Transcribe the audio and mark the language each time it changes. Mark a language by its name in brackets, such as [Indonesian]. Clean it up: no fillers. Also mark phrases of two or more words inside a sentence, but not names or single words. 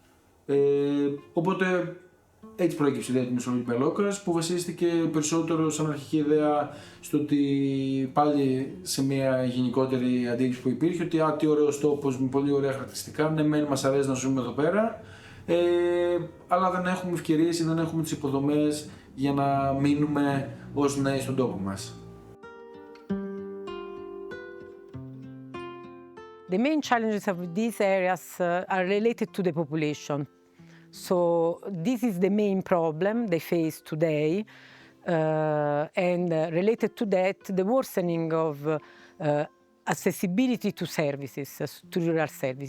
[Greek] Οπότε έτσι προέκυψε η ιδέα του Μεσολόγγι Πελόκας, που βασίστηκε περισσότερο σαν αρχική ιδέα στο ότι πάλι σε μια γενικότερη αντίληψη που υπήρχε, ότι τι ωραίος τόπος με πολύ ωραία χαρακτηριστικά, ναι μεν μας αρέσει να ζούμε εδώ πέρα, αλλά δεν έχουμε ευκαιρίες ή δεν έχουμε τις υποδομές για να μείνουμε ως νέοι στον τόπο μας. [English] The main challenges of these areas are related to the population. So this is the main problem they face today, and related to that, the worsening of accessibility to services, to rural services.